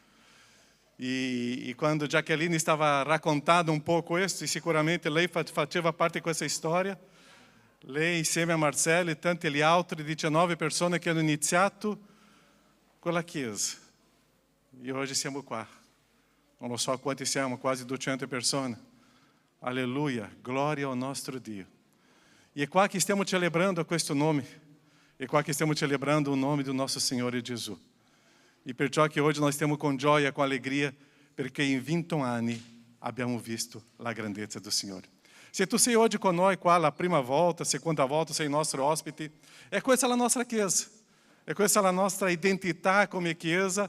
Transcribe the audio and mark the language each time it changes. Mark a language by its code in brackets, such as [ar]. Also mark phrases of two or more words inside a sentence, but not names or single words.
[it] E quando Jacqueline stava raccontando un po' questo, e sicuramente lei faceva parte di questa storia, lei insieme a Marcelo e tanti gli altri 19 persone che hanno iniziato quella Chiesa. E oggi siamo qua. Non so quanti siamo, quasi 200 persone. Alleluia, [pt] glória ao [it] nostro Dio. E é qua che stiamo celebrando questo nome. É qua che stiamo celebrando [pt] o nome do nosso Senhor [it] Gesù. E perciò che oggi noi stiamo con gioia, con allegria, perché in 20 anni abbiamo visto la grandezza do Signore. Se tu sei oggi con noi qua la prima volta, seconda volta, sei nostro ospite, è questa la nostra Chiesa. È questa la nostra identità come Chiesa.